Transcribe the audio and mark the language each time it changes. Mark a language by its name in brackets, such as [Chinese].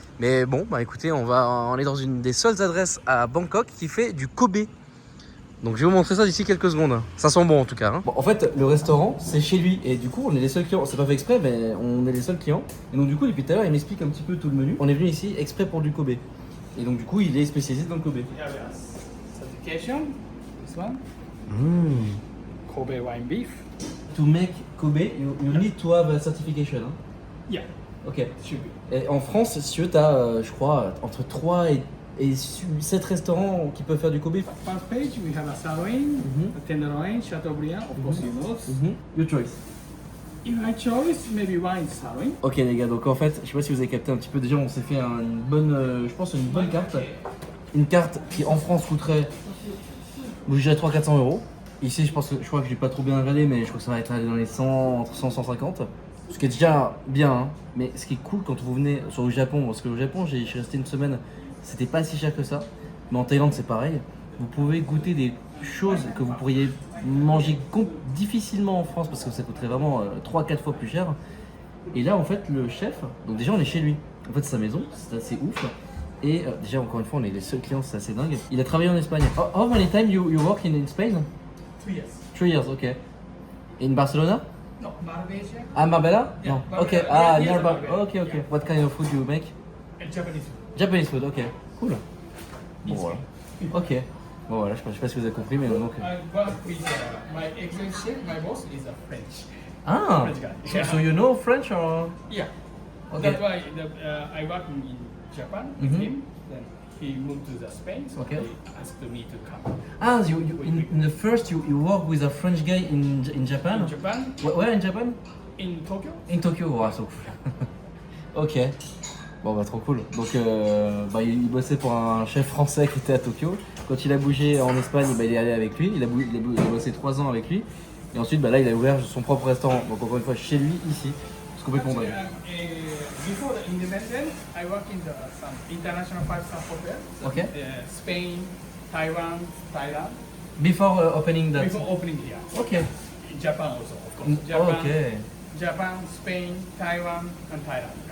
[French] Mais bon, bah écoutez, on est dans une des seules adresses à Bangkok qui fait du Kobe. Donc je vais vous montrer ça d'ici quelques secondes. Ça sent bon en tout cas. Hein. Bon, en fait, le restaurant, c'est chez lui. Et du coup, on est les seuls clients. C'est pas fait exprès, mais on est les seuls clients. Et donc du coup, depuis tout à l'heure, il m'explique un petit peu tout le menu. On est venu ici exprès pour du Kobe. Et donc du coup, il est spécialisé dans le Kobe. [English] Certification, this one. Kobe wine beef. To make Kobe, you need to have a certification. Hein. Yeah, Ok. should be. [French] Et en France, si tu veux, t'as, je crois, entre 3 et 7 restaurants qui peuvent faire du Kobe. [English] First page, we have a sirloin, a tenderloin, Chateaubriand, of course you know. Your choice. If I choice, maybe wine sirloin. [French] Ok les gars, donc en fait, je sais pas si vous avez capté un petit peu, déjà on s'est fait une bonne, je pense une bonne carte. Une carte qui en France coûterait, je dirais 300-400 €. Ici je crois que j'ai pas trop bien regardé, mais je crois que ça va être dans les 100, entre 100 et 150. Ce qui est déjà bien, hein. Mais ce qui est cool quand vous venez sur le Japon, parce que au Japon je suis resté une semaine, c'était pas si cher que ça. Mais en Thaïlande c'est pareil. Vous pouvez goûter des choses que vous pourriez manger difficilement en France parce que ça coûterait vraiment 3-4 fois plus cher. Et là en fait le chef, donc déjà on est chez lui. En fait c'est sa maison, c'est assez ouf. Et déjà encore une fois on est les seuls clients, c'est assez dingue. Il a travaillé en Espagne. [English] How many times you work in Spain? 3 years. 3 years, ok. In Barcelona? No, Marbella. Ah, Marbella? Yeah, No. Marbella. Okay. Yeah, Ah, yes, nearby. Marbella. Okay, okay. What kind of food you make? And Japanese food. Japanese food, ok. Cool. Bon, Yes. [French] voilà. Ok. Bon, voilà, je sais pas si vous avez compris, mais donc. [English] I work with my executive chef, my boss is a French. Ah! French guy. So you know French or? Yeah. Okay. That's why I work in Japan with Mhm. him. Then he moved to the Spain, so Okay. he asked me to come. Ah, in the first you work with a French guy in Japan? In Japan, Where in Japan? in Tokyo. In Tokyo, wow, so cool. Ok. [French] Bon bah trop cool. Donc bah, il bossait pour un chef français qui était à Tokyo. Quand il a bougé en Espagne, bah, il est allé avec lui. Il a bossé 3 ans avec lui. Et ensuite bah, là il a ouvert son propre restaurant. Donc encore une fois chez lui ici. C'est complètement dingue. [English] Before the independence, I worked in some international five-star hotels. Okay. Spain, Taiwan, Thailand. Before opening that. Before opening here. Ok. In Japan also, of course. Japan, Ok. Japan, Spain, Taiwan, and Thailand.